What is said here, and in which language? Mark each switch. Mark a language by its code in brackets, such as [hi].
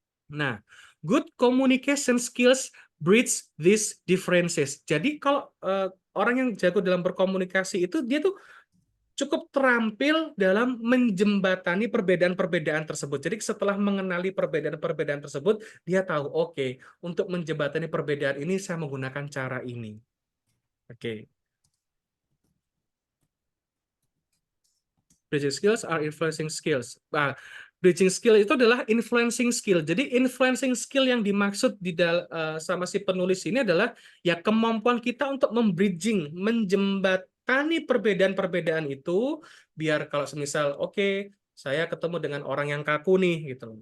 [en] Nah, good communication skills bridge these differences. [id] Jadi kalau orang yang jago dalam berkomunikasi itu, dia tuh cukup terampil dalam menjembatani perbedaan-perbedaan tersebut. Jadi setelah mengenali perbedaan-perbedaan tersebut, dia tahu, oke, untuk menjembatani perbedaan ini saya menggunakan cara ini. Oke. [en] Bridging skills are influencing skills. [id] Nah, bridging skill itu adalah influencing skill. Jadi influencing skill yang dimaksud sama si penulis ini adalah ya kemampuan kita untuk membridging, menjembatani perbedaan-perbedaan itu, biar kalau semisal saya ketemu dengan orang yang kaku nih gitu.